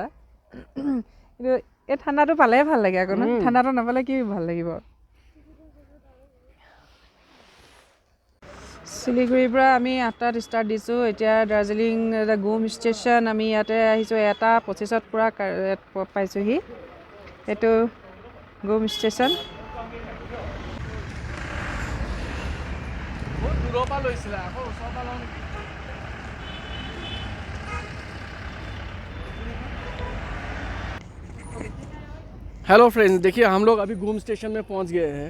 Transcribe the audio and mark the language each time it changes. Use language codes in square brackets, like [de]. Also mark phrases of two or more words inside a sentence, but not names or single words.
[as] কিন্তু এই ঠাণ্ডাটো পালে ভাল লাগে আকৌ ন, ঠাণ্ডাটো নাপালে কি ভাল লাগিব। শিলিগুৰিৰ পৰা আমি 8টাত ষ্টাৰ্ট দিছোঁ। এতিয়া দাৰ্জিলিং গুম ষ্টেচন, আমি ইয়াতে আহিছোঁ 1:25 পূৰা পাইছোঁহি। এইটো গুম ষ্টেচন। [en] hello friends, [hi] देखिए हम लोग अभी गुम स्टेशन में पहुंच गए हैं।